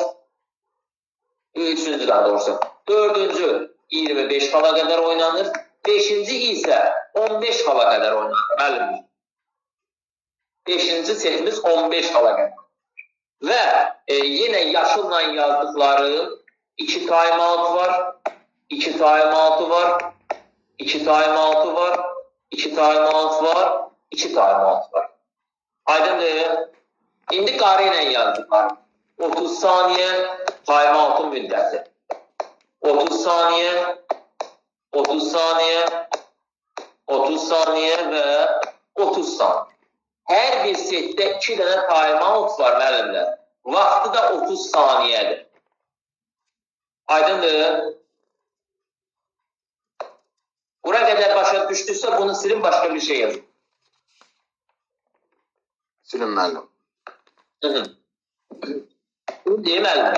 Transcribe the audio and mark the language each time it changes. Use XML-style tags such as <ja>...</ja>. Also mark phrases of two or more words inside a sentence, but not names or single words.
<az>Üçüncü daha doğrusu. Dördüncü 25 fala qədər oynanır. Beşinci isə 15 fala qədər oynanır. Müəllim. Beşinci setimiz 15 fala qədər. Və yenə yaşılla yazdıqları 2 time-out var, 2 time-out var, 2 time-out var, 2 time-out var, 2 time-out var. Aydındır. İndi qarı ilə yazdıqları 30 saniyə time-out'un müddəti. 30 saniyə, 30 saniyə, 30 saniyə və 30 saniyə. Hər bir setdə 2 dənə time-out var müəllimlər. Vaxtı da 30 saniyədir. Aydındır. Bura qədər başa düşdüysə bunu silin, başqa bir şey yazın. Silin müəllim. Bunu deyim müəllimlər.</az>